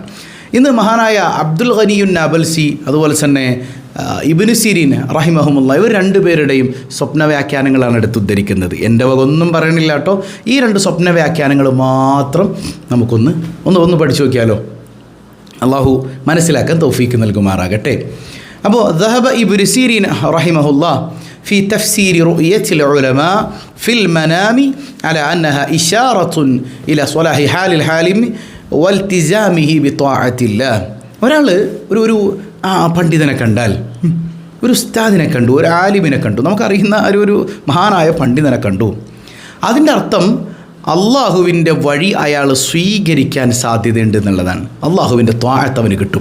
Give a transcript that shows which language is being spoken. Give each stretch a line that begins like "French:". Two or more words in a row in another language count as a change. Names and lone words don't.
Malayalam: ഇന്ന് മഹാനായ അബ്ദുൽ ഗനിയുൻ നാബൽസി അതുപോലെ തന്നെ ഇബ്നു സിരീൻ റഹിമഹുമുള്ള ഇവർ 2 പേരുടെയും സ്വപ്ന വ്യാഖ്യാനങ്ങളാണ് എടുത്തുദ്ധരിക്കുന്നത്. എൻ്റെ വക ഒന്നും പറയണില്ല കേട്ടോ. ഈ 2 സ്വപ്ന വ്യാഖ്യാനങ്ങൾ മാത്രം നമുക്കൊന്ന് പഠിച്ചു നോക്കിയാലോ? അള്ളാഹു മനസ്സിലാക്കാൻ തൗഫീക്ക് നൽകുമാറാകട്ടെ.
Arabic: അപ്പോൾ ذهب ابن سيرين رحمه الله في تفسير رؤية العلماء في المنام على أنها إشارة إلى صلاح حال الحالم والتزامه بطاعة الله.
Malayalam: ഒരാൾ ഒരു പണ്ഡിതനെ കണ്ടാൽ, ഒരു ഉസ്താദിനെ കണ്ടു, ഒരു ആലിമിനെ കണ്ടു, നമുക്കറിയുന്ന ഒരു മഹാനായ പണ്ഡിതനെ കണ്ടു, അതിൻ്റെ അർത്ഥം അള്ളാഹുവിൻ്റെ വഴി അയാൾ സ്വീകരിക്കാൻ സാധ്യതയുണ്ട് എന്നുള്ളതാണ്. അള്ളാഹുവിൻ്റെ ത്വാഅത്ത് അവന് കിട്ടും.